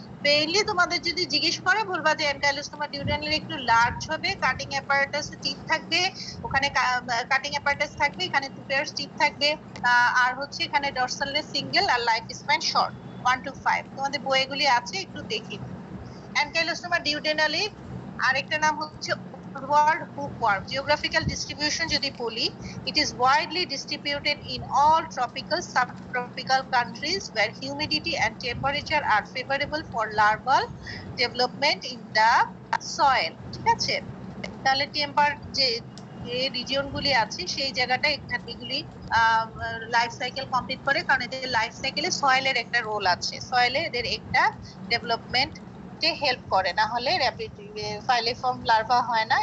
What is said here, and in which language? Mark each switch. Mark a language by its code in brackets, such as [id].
[bn] Mainly তোমাদের যদি জিজ্ঞেস করে বলবা যে অ্যানকাইলোস্টোমা ডিউডেনালি একটু লার্জ হবে, কাটিং অ্যাপারেটাস টিথ থাকবে, ওখানে কাটিং অ্যাপারেটাস থাকবে, এখানে 2 পেয়ারস টিথ থাকবে, আর হচ্ছে এখানে ডরসাল রে single, আর life span short 1 to 5। তোমাদের বইগুলি আছে, একটু দেখি। অ্যানকাইলোস্টোমা ডিউডেনালি আরেকটা নাম হচ্ছে ওয়ার্ল্ড হুকওয়ার্ম। জিওগ্রাফিক্যাল ডিস্ট্রিবিউশন যদি বলি, [en] it is widely distributed in all tropical subtropical countries where humidity and temperature are favorable for larval development in the soil, [bn] ঠিক আছে? তাহলে টেম্পার যে রিজিয়ন গুলি আছে সেই জায়গাটা এগুলি লাইফ সাইকেল কমপ্লিট করে, কারণ এদের লাইফ সাইকেলে সয়েলের একটা রোল আছে, সয়েলে এদের একটা ডেভেলপমেন্ট হেল্প করে, না হলে ফাইলিফর্ম লার্ভা হয় না।